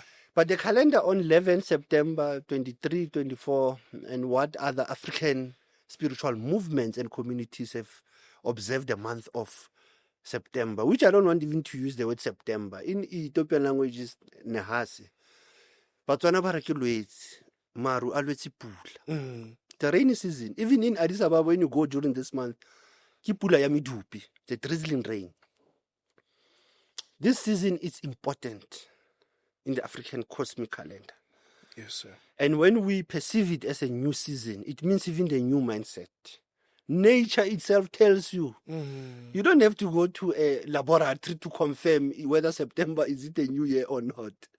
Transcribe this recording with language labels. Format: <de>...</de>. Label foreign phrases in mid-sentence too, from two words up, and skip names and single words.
<en>But the calendar on 11 September, 23, 24, and what other African spiritual movements and communities have observed the month of September, which I don't want even to use the word September. In Ethiopian language is Nehase. But Maru always pula. The rainy season, even in Addis Ababa, when you go during this month,</en> <tn>Ke pula ya medupi,</tn> <en>the drizzling rain. This season is important in the African cosmic calendar. Yes, sir. And when we perceive it as a new season, it means even the new mindset. Nature itself tells you. You don't have to go to a laboratory to confirm whether September is it a new year or not.</en>